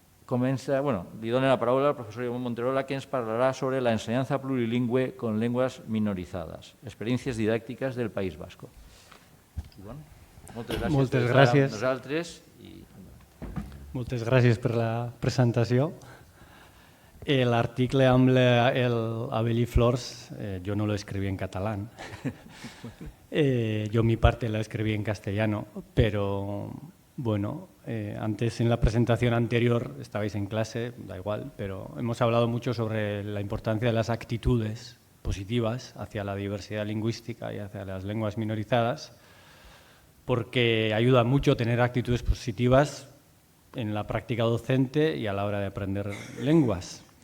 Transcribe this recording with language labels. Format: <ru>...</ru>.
<ca>Li dono la paraula al professor Iván Manterola, que ens parlarà sobre</ca> <es>la enseñanza plurilingüe con lenguas minorizadas, experiencias didácticas del País Vasco.</es> <ca>Moltes gràcies. Nosaltres. Moltes gràcies per la presentació. L'article amb l'Avel·lí Flors,</ca> <es>yo no lo escribí en catalán. Yo mi parte la escribí en castellano, pero bueno, antes en la presentación anterior estabais en clase, da igual, pero hemos hablado mucho sobre la importancia de las actitudes positivas hacia la diversidad lingüística y hacia las lenguas minorizadas, porque ayuda mucho tener actitudes positivas en la práctica docente y a la hora de aprender lenguas.</es>